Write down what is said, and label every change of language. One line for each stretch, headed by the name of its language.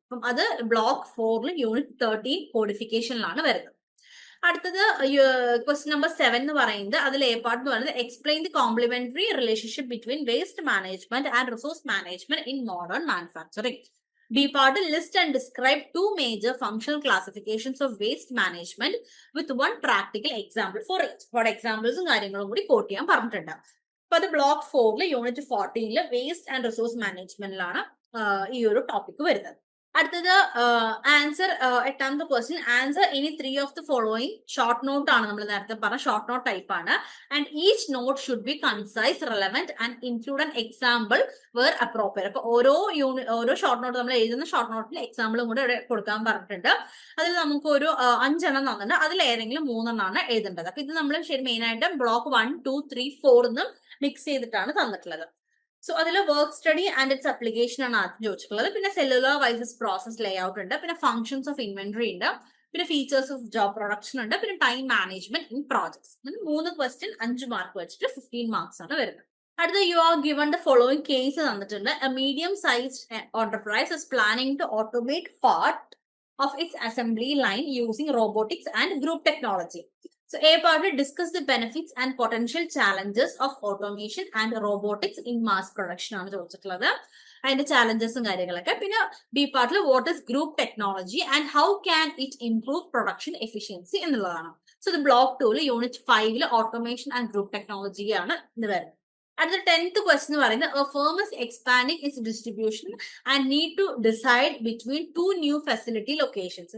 Malayalam: അപ്പം അത് block 4 unit 13 കോഡിഫിക്കേഷനിലാണ് വരുന്നത്. അടുത്തത് ക്വസ്റ്റ്യൻ നമ്പർ 7 എന്ന് പറയുന്നത്,
English: അതിൽ a part എന്ന് പറയുന്നത്, explain the complementary relationship between waste management and resource management in modern manufacturing. B part, list and describe 2 major functional classifications of waste management with 1 practical example for each.
Malayalam: അവിടെ എക്സാമ്പിൾസും കാര്യങ്ങളും കൂടി coat ചെയ്യാൻ പറഞ്ഞിട്ടുണ്ട്. അപ്പൊ അത് block 4 unit 14 waste and resource മാനേജ്മെന്റിലാണ് ഈ ഒരു topic വരുന്നത്. അടുത്തത് ആൻസർ, എട്ടാമത്തെ question,
English: Answer any 3 of the following.
Malayalam: Short note ആണ്, നമ്മൾ നേരത്തെ പറഞ്ഞ ഷോർട്ട് നോട്ട് ടൈപ്പ് ആണ്.
English: And each note should be concise, relevant and include an example where appropriate.
Malayalam: അപ്പൊ ഓരോ ഷോർട്ട് നോട്ട് നമ്മൾ എഴുതുന്ന ഷോർട്ട് നോട്ടിൽ എക്സാമ്പിളും കൂടെ ഇവിടെ കൊടുക്കാൻ പറഞ്ഞിട്ടുണ്ട്. അതിൽ നമുക്ക് ഒരു 5 എണ്ണം തന്നിട്ടുണ്ട്. അതിൽ ഏതെങ്കിലും 3 എണ്ണമാണ് എഴുതേണ്ടത്. അപ്പൊ ഇത് നമ്മൾ മെയിൻ ആയിട്ട് ബ്ലോക്ക് 1, 2, 3, 4 എന്നും മിക്സ് ചെയ്തിട്ടാണ് തന്നിട്ടുള്ളത്. സോ അതിൽ work study and it's application ആണ് ആദ്യം ചോദിച്ചിട്ടുള്ളത്. പിന്നെ സെല്ലുലാർ വൈസസ് പ്രോസസ് ലേഔട്ട് ഉണ്ട്. പിന്നെ ഫംഗ്ഷൻസ് ഓഫ് ഇൻവെന്ററി ഉണ്ട്. പിന്നെ ഫീച്ചേഴ്സ് ഓഫ് ജോബ് പ്രൊഡക്ഷൻ ഉണ്ട്. പിന്നെ time management in projects. 3 question 5 mark വെച്ചിട്ട് 15 മാർക്സ് ആണ് വരുന്നത്.
English: അടുത്ത, you are given the following case
Malayalam: തന്നിട്ടുണ്ട്.
English: A medium sized enterprise is planning to automate part of its assembly line using robotics and group technology. So A part will discuss the benefits and potential challenges of automation and robotics in mass production
Malayalam: ആണ് ചോദിച്ചിട്ടുള്ളത്. അതിന്റെ ചാലഞ്ചസും കാര്യങ്ങളൊക്കെ. പിന്നെ B പാർട്ടിൽ
English: what is group technology and how can it improve production efficiency
Malayalam: എന്നുള്ളതാണ്. So ഇത് block 2 unit 5 automation and group technology ആണ് ഇത് വരുന്നത്. അടുത്ത 10th ക്വസ്റ്റ്യൻ എന്ന് പറയുന്നത്,
English: A firm is expanding its distribution and need to decide between 2 new facility locations.